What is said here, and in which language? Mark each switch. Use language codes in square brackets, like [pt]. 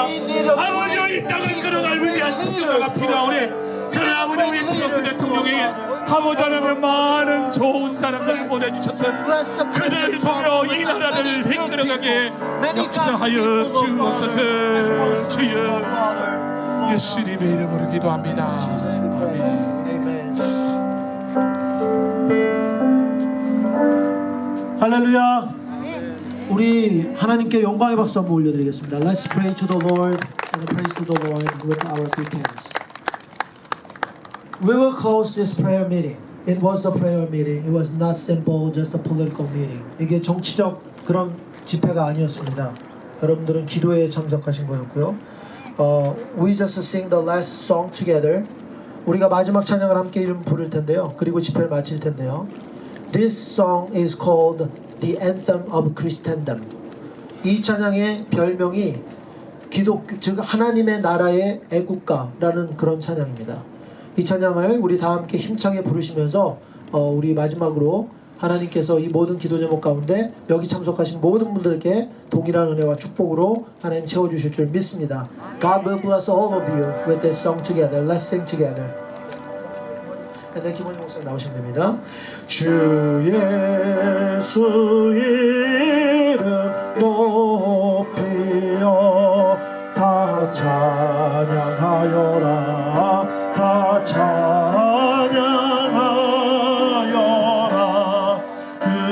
[ko] 아버지여 이 땅을 끌어갈 위대한 지도자가 필요하오니 그러나 아버지 우리 트럼프 대통령에게 아버지 하나님 많은 좋은 사람들을 보내주셔서 그들을 통해 이 나라를 이끌어가게 역사하여 주옵소서. 주여 예수님의 이름으로 기도합니다. 아멘. 할렐루야. 우리 하나님께 영광의 박수 한번 올려드리겠습니다. [en] Let's pray to the Lord and praise to the Lord with our two hands. We will close this prayer meeting. It was a prayer meeting. It was not simple, just a political meeting. [ko] 이게 정치적 그런 집회가 아니었습니다. 여러분들은 기도에 참석하신 거였고요. [en] We just sing the last song together. [ko] 우리가 마지막 찬양을 함께 이름 부를 텐데요. 그리고 집회를 마칠 텐데요. [en] This song is called the Anthem of Christendom. [ko] 이 찬양의 별명이 즉 하나님의 나라의 애국가라는 그런 찬양입니다. 이 찬양을 우리 다 함께 힘차게 부르시면서 우리 마지막으로 하나님께서 이 모든 기도 제목 가운데 여기 참석하신 모든 분들께 동일한 은혜와 축복으로 하나님 채워주실 줄 믿습니다. [en] God will bless all of you with this song together. Let's sing together. [ko] 네, 김원희 목사님 나오시면 됩니다. 주 예수 이름 높이여 다 찬양하여라 다 찬양하여라 그